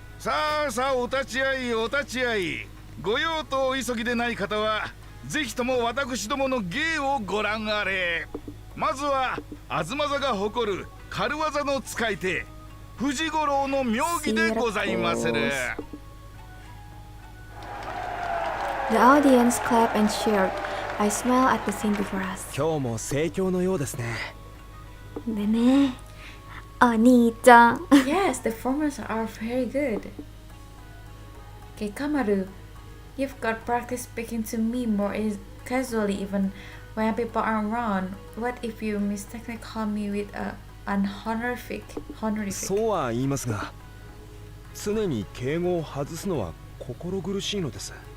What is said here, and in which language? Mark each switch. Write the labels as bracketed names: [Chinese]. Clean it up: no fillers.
[Japanese] さあさあ、お立ち会いお立ち会い。ご用とお急ぎでない方はぜひとも私どもの芸をご覧あれ。まずは東座が誇る軽業の使い手藤五郎の妙義でございまする。 [English] The audience clapped and cheered. I smiled at the scene before us. [Japanese] 今日も盛況のようですね。でね、お兄ちゃん。 [English] Yes, the performances are very good. Gekkamaru, you've got practice speaking to me more casually even when people aren't around. What if you mistakenly call me with an honorific? [Japanese] そうは言いますが、常に敬語を外すのは心苦しいのです。